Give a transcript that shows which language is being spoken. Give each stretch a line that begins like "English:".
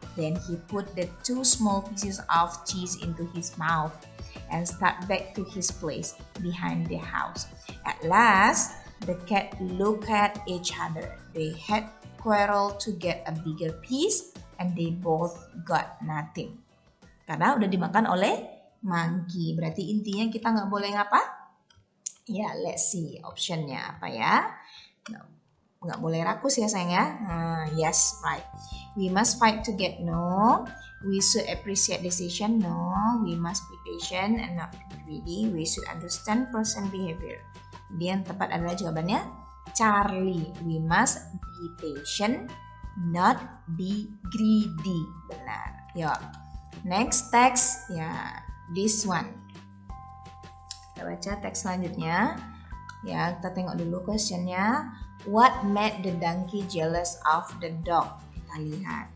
English: Then he put the 2 small pieces of cheese into his mouth and started back to his place behind the house. At last, the cat looked at each other. They had quarreled to get a bigger piece and they both got nothing.
Indonesian: Karena udah dimakan oleh monkey. Berarti intinya kita nggak boleh ngapa? Ya,
English: let's see
Indonesian: optionnya apa ya. Nggak boleh rakus ya sayang ya.
English: Yes, right. We must fight to get no. We should appreciate decision no. We must be patient and not be greedy. We should understand person behavior.
Indonesian: Jadi yang tepat adalah jawabannya Charlie.
English: We must be patient, not be greedy.
Indonesian: Benar. Yuk.
English: Next text
Indonesian: ya
English: this one.
Indonesian: Kita baca teks selanjutnya. Ya, kita tengok dulu questionnya.
English: What made the donkey jealous of the dog?
Indonesian: Kita lihat.